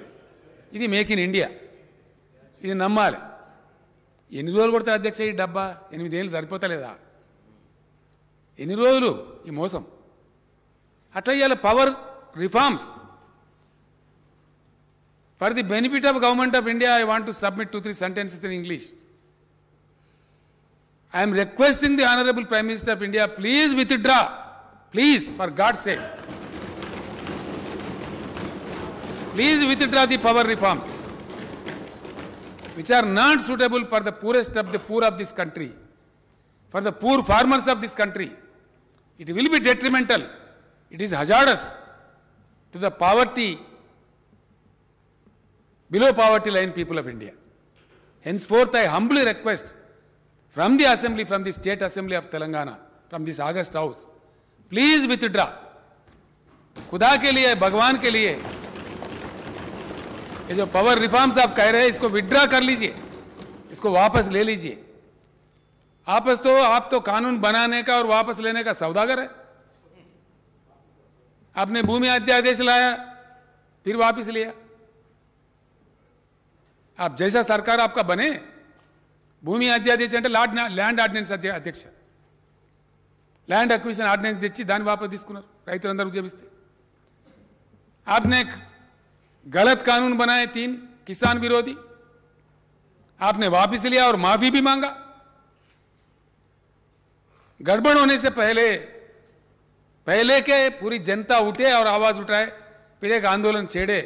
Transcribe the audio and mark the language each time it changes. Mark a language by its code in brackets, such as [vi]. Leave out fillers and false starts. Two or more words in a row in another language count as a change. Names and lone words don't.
[te] ఇది మేక్ ఇన్ ఇండియా, ఇది నమ్మాలి. ఎన్ని రోజులు కొడతారు అధ్యక్ష ఈ డబ్బా? 8 ఏళ్ళు సరిపోతలేదా? ఎన్ని రోజులు ఈ మోసం? అట్లా ఇవాళ [en] power reforms for the benefit of Government of India. I want to submit 2-3 sentences in English. I am requesting the Honorable Prime Minister of India, please withdraw, please, for God's sake, please withdraw the power reforms. which are not suitable for the poorest of the poor of this country, for the poor farmers of this country. It will be detrimental. It is hazardous to the poverty, below poverty line people of India. Henceforth, I humbly request from the assembly, from the state assembly of Telangana, from this August house, please withdraw. [hi] खुदा के लिए, भगवान के लिए, ये जो [en] power reforms [hi] आप कह रहे हैं इसको विड्रॉ कर लीजिए, इसको वापस ले लीजिए। आप तो कानून बनाने का और वापस लेने का सौदागर है। आपने भूमि अध्यादेश लाया, फिर वापस लिया। आप जैसा सरकार आपका बने, [te] భూమి అధ్యాదేశం అంటే [en] land ordinance [te] అధ్యక్ష, [en] land acquisition ordinance [te] తెచ్చి దాన్ని వాపసు తీసుకున్నారు రైతులందరూ ఉద్యమిస్తే। [hi] आपने गलत कानून बनाए 3 किसान विरोधी, आपने वापस लिया और माफी भी मांगा। गड़बड़ होने से पहले के पूरी जनता उठे और आवाज उठाए, फिर एक आंदोलन छेड़े।